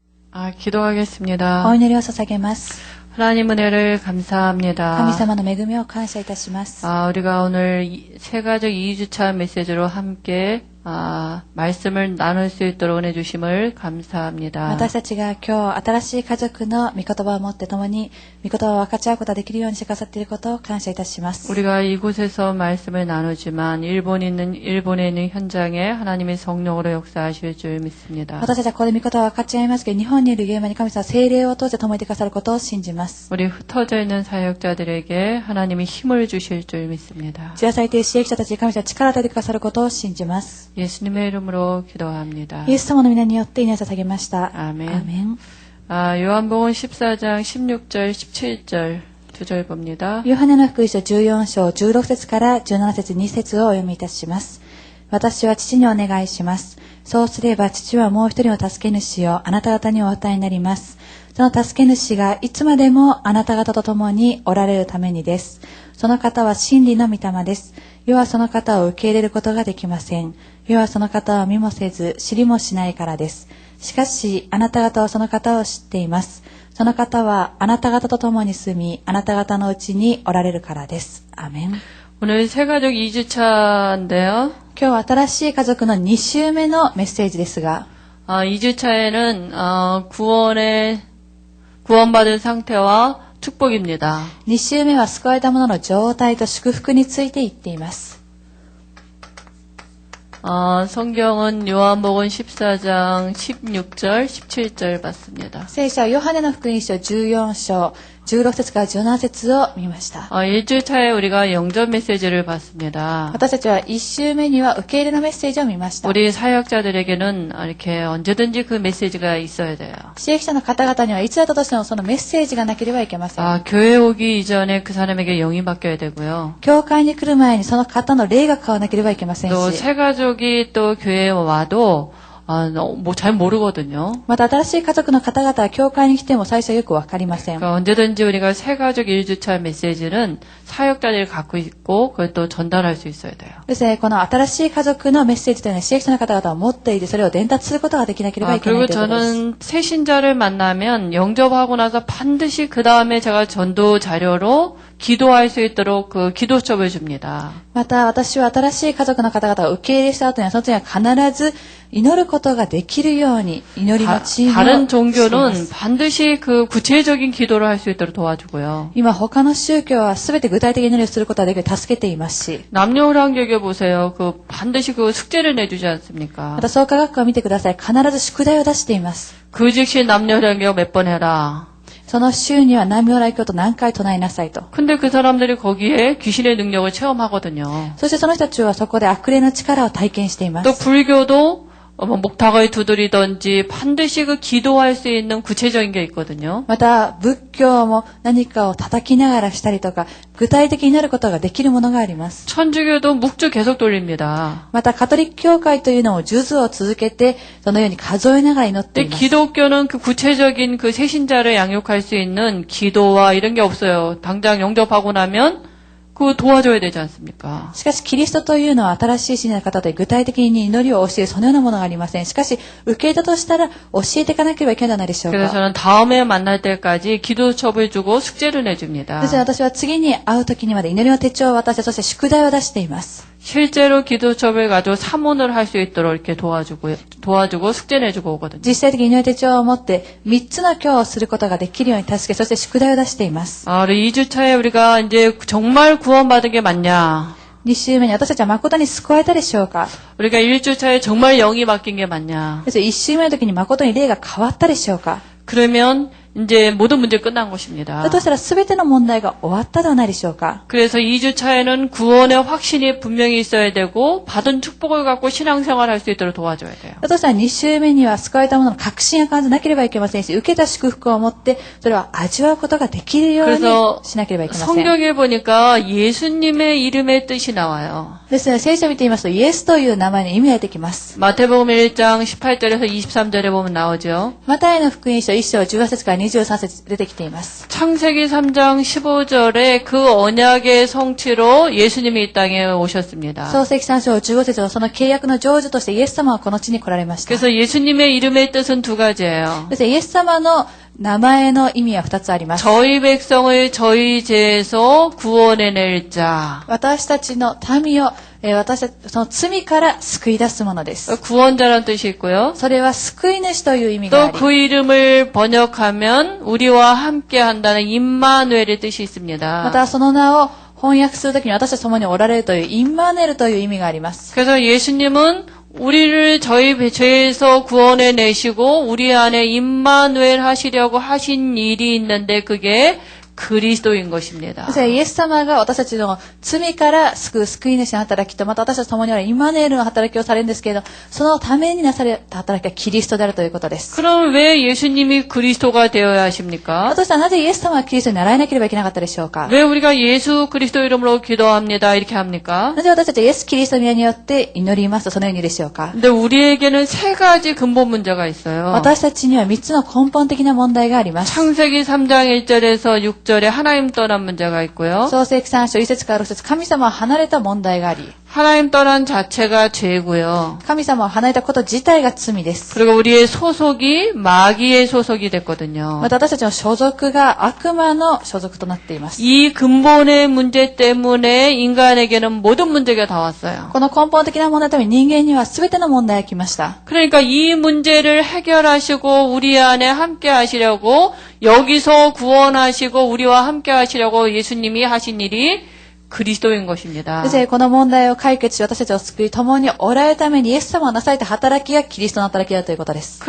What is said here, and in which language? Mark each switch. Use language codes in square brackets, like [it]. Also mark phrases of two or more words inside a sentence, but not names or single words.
[ko] 기도하겠습니다. [ja] お祈りを捧げます。 [ko] 하나님 은혜를 감사합니다. [ja] 神様の恵みを感謝いたします。 [ko] 우리가 오늘 세가족 2주차 메시지로 함께 말씀을 나눌 수 있도록 은혜 주심을 감사합니다. [ja] 私たちが今日新しい家族の御言葉を持って共に御言葉を分かち合うことができるようにしてくださっていることを感謝いたします。 [ko] 우리가 이곳에서 말씀을 나누지만 일본에 있는 현장에 하나님의 성령으로 역사하실 줄 믿습니다. [ja] 私たちはここで御言葉を分かち合いますけど、日本にいる現場に神様は聖霊を通して共にいてくださることを信じます。 [ko] 우리 흩어져 있는 사역자들에게 하나님이 힘을 주실 줄 믿습니다. [ja] 散らされている支援者たちに神様は力を与えてくださることを信じます。 [ko] 예수님의 이름으로 기도합니다. [ja] イエス様の皆によって祈りを捧げました。 [ko] 아멘. [ja] アーメン。 [ko] 요한복음 14장 16절 17절 두 절 봅니다. [ja] ヨハネの福音書14章16節から17節2節をお読みいたします。私は父にお願いします。そうすれば父はもう一人の助け主をあなた方にお与えになります。その助け主がいつまでもあなた方と共におられるためにです。その方は真理の御霊です。世はその方を受け入れることができません。世はその方を見もせず知りもしないからです。しかしあなた方はその方を知っています。その方はあなた方と共に住み、あなた方のうちにおられるからです。アーメン。 [ko] 오늘 세가족 2주차인데요. [ja] 今日は新しい家族の2週目のメッセージですが、 [ko] 2주차에는 구원받은 상태와 축복입니다. [ja] 2 週目は救われた者の状態と祝福について言っています。 [ko] 성경은 요한복음 14장 16절 17절 봤습니다. [ja] 聖書はヨハネの福音書14章16節から17節を見ました。 [ko] 1주차에 우리가 영접 메시지를 봤습니다. [ja] 私たちは1週目には受け入れのメッセージを見ました。 [ko] 우리 사역자들에게는 이렇게 언제든지 그 메시지가 있어야 돼요. [ja] 支援者の方々にはいつだったとしてもそのメッセージがなければいけません。 [ko] 교회 오기 이전에 그 사람에게 영이 바뀌어야 되고요. [ja] 教会に来る前にその方の霊が変わらなければいけません [ko] 또 [ja] し、 [ko] 새가족이 또 교회에 와도 잘 모르거든요. [ja] また新しい家族の方々は教会に来ても最初はよくわかりません。 [ko] 그러니까 언제든지 우리가 새가족 1주차 메시지는 사역자들이 갖고 있고 그걸 또 전달할 수 있어야 돼요. [ja] ですね、この新しい家族のメッセージというのは支援者の方々は持っていてそれを伝達することができなければいけない [ko] 그리고 [ja] ということです。 [ko] 저는 새신자를 만나면 영접하고 나서 반드시 그 다음에 제가 전도 자료로 기도할 수 있도록 그 기도첩을 줍니다. [ja] また私は新しい家族の方々を受け入れした後にはその時は必ず祈ることができるように祈りのチームを [ko] 다른 [ja] していま [ko] 종교는 [ja] す。 [ko] 반드시 그 구체적인 기도를 할 수 있도록 도와주고요. [ja] 今他の宗教は全て具体的に祈りをすることができる助けていますし、 [ko] 남녀호랑개교 보세요. 그 반드시 그 숙제를 내주지 않습니까? [ja] また創価学科を見てください。必ず宿題を出しています。 [ko] 그 즉시 남녀호랑개교 몇 번 해라. [ja] その週には南無来教と何回唱えなさいと。 [ko] 근데 그 사람들이 거기에 귀신의 능력을 체험하거든요. [ja] そしてその人たちはそこで悪霊の力を体験していま [ko] 또 [ja] す。 [ko] 불교도 목탁을 두드리든지 반드시 그 기도할 수 있는 구체적인 게 있거든요. [ja] また仏教も何かを叩きながらしたりとか具体的になることができるものがあります。 [ko] 천주교도 묵주 계속 돌립니다. [ja] またカトリック教会というのも数珠を続けてそのように数えながら祈ってい [ko] 근데 [ja] ます。 [ko] 기독교는 그 구체적인 그 새신자를 양육할 수 있는 기도와 이런 게 없어요. 당장 영접하고 나면 그거 도와줘야 되지 않습니까? [ja] しかしキリストというのは新しい信者の方で具体的に祈りを教えるそのようなものがありません。しかし受け入れたとしたら教えていかなければいけないのではないでしょう [ko] 그래서 [ja] か。 [ko] 저는 다음에 만날 때까지 기도첩을 주고 숙제를 [ja] です [ko] 내줍니다. [ja] から私は次に会う時にまで祈りの手帳を渡してそして宿題を出しています。 [ko] 실제로 기도첩을 가지고 사문을 할 수 있도록 이렇게 도와주고 숙제 내주고 오거든요. [ja] 実際的に祈り手帳を持って3つの教をすることができるように助けそして宿題を出しています。 [ko] 우리 2주차에 우리가 이제 정말 구원받은 게 맞냐? [ja] 2 週目に私たちは誠に救われたでしょうか。 [ko] 우리가 1주차에 정말 영이 바뀐 게 맞냐? [ja] そして1週目の時に誠に霊が変わったでしょうか。 [ko] 그러면 이제 모든 문제 끝난 것입니다. [ja] だとしたら全ての問題が終わったではないでしょうか。 [ko] 그래서 2주차에는 구원의 확신이 분명히 있어야 되고 받은 축복을 갖고 신앙생활을 할 수 있도록 도와줘야 돼요. [ja] だとしたら2週目には救われたものの確信や感じなければいけませんし、受けた祝福を持ってそれを味わうことができるように [ko] 그래서 [ja] しなければいけません。 [ko] 성경에 보니까 예수님의 이름의 뜻이 나와요. [ja] ですので聖書を見てみますとイエスという名前の意味が出てきます。 [ko] 마태복음 1장 18절에서 23절에 보면 나오죠. [ja] マタイの福音書1章18節から 23節出てきています。 [ko] 창세기 3장 15절에 그 언약의 성취로 예수님이 이 땅에 오셨습니다. [ja] 創世記3章15節はその契約の成就としてイエス様はこの地に来られました。 [ko] 그래서 예수님의 이름의 뜻은 두 가지예요. [ja] そしてイエス様の名前の意味は2つあります。 [ko] 저희 백성을 저희 죄에서 구원해낼 자. [ja] 私たちの民を、私たちその罪から救い出すものです。 [ko] 구원자라는 뜻이 있고요. [ja] それは救い主という意味があ [ko] 또 [ja] り、 [ko] 그 이름을 번역하면 우리와 함께 한다는 임마누엘의 뜻이 [ja] ま [ko] 있습니다. [ja] たその名を翻訳するときに私たちと共におられるというインマネルという意味があります。 [ko] 그래서 예수님은 우리를 저희 죄에서 구원해 내시고 우리 안에 임마누엘 하시려고 하신 일이 있는데 그게 그리스도인 것입니다. [ja] そしてイエス様が私たちの罪から救う救い主の働きと、また私たちと共におられるインマネールの働きをされるんですけれど、そのためになされた働きはキリストであるということです。 [ko] 그럼 왜 예수님이 그리스도가 되어야 하십니까? [ja] だとしたらなぜイエス様はキリストに習えなければいけなかったでしょうか。 [ko] 왜 우리가 예수 그리스도 이름으로 기도합니다 이렇게 합니까? [ja] なぜ私たちはイエス・キリストの皆によって祈りますとそのようにでしょうか。 [ko] 근데 우리에게는 세 가지 근본 문제가 있어요. [ja] 私たちには3つの根本的な問題があります。 [ko] 창세기 3장 1절에서 6절에 하나님 떠난 문제가 있고요. [ja] 創世記3章1節から6節、神様を離れた問題があり、 [ko] 하나님 떠난 자체가 죄고요. [ja] 神様を離れたこと自体が罪です。 [ko] 그리고 우리의 소속이 마귀의 소속이 됐거든요. [ja] また私たちの所属が悪魔の所属となっています。 [ko] 이 근본의 문제 때문에 인간에게는 모든 문제가 다 왔어요. [ja] この根本的な問題のために人間には全ての問題が来ました。 [ko] 그러니까 이 문제를 해결하시고 우리 안에 함께 하시려고 여기서 구원하시고 우리와 함께 하시려고 예수님이 하신 일이 그리스도인 것입니다. [ja] そしてこの問題を解決し私たちを救い共におられるためにイエス様がなされた働きがキリストの働きだということです。